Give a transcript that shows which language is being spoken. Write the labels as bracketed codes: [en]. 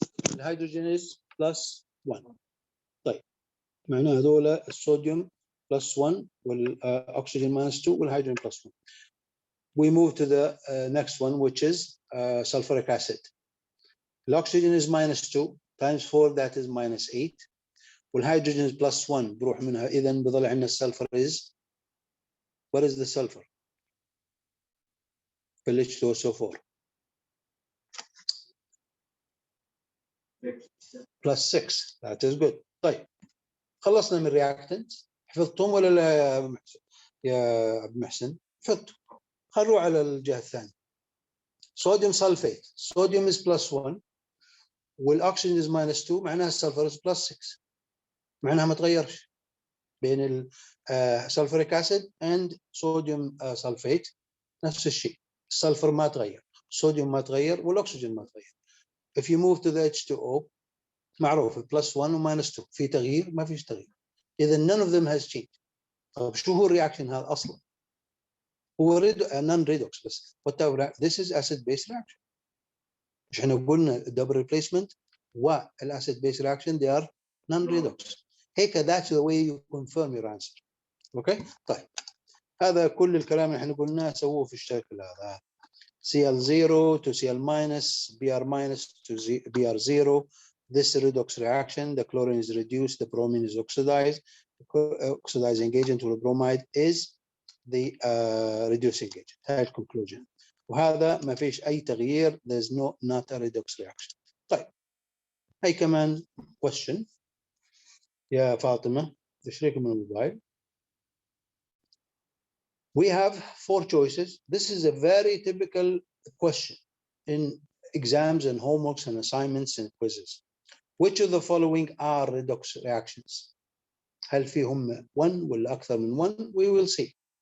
[ar] الهيدروجين is +1. طيب معناها هذول الصوديوم +1 والاكسجين -2 والهيدروجين +1. [en] We move to the next one, which is sulfuric acid. The oxygen is -2 times 4, that is -8. [ar] والهيدروجين is +1 بروح منها. اذا بضل عندنا السلفر is, what is the sulfur? [en] H2SO4 +6. [ar] That is good. طيب خلصنا من reactants. حفظتهم ولا لا يا ابو محسن؟ يا ابو محسن حفظتهم. خلينا نروح على الجهه الثانيه. صوديوم سلفيت. صوديوم is +1 والاكسجين is -2 معناها السلفر is +6. معناها ما تغيرش بين السلفوريك اسيد and صوديوم سلفيت نفس الشيء. السلفر ما تغير، الصوديوم ما تغير، والاكسجين ما تغير. [en] If you move to the [ar] H2O معروف +1 و -2 في تغيير ما فيش تغيير. [en] اذا none of them has changed. [ar] طيب شو هو الرياكشن هذا اصلا؟ هو non redox بس. [en] This is acid base reaction. [ar] مش احنا قلنا [en] double replacement والacid base reaction they are non redox. هيك that's the way you confirm your answer. Okay. طيب [ar] هذا كل الكلام اللي احنا قلناه سووه في الشكل هذا. [en] Cl0 to Cl minus, Br minus to Br0. This redox reaction, the chlorine is reduced, the bromine is oxidized. The oxidizing agent or bromide is the reducing agent. [ar] هاي الكونكلوجن. وهذا ما فيش أي تغيير. [en] There's not a redox reaction. [ar] طيب هاي كمان question يا فاطمة تشريك من الموبايل. [en] We have 4 choices. This is a very typical question in exams and homeworks and assignments and quizzes. Which of the following are redox reactions? [ar] هل فيهم 1 ولا أكثر من 1? [en] We will see.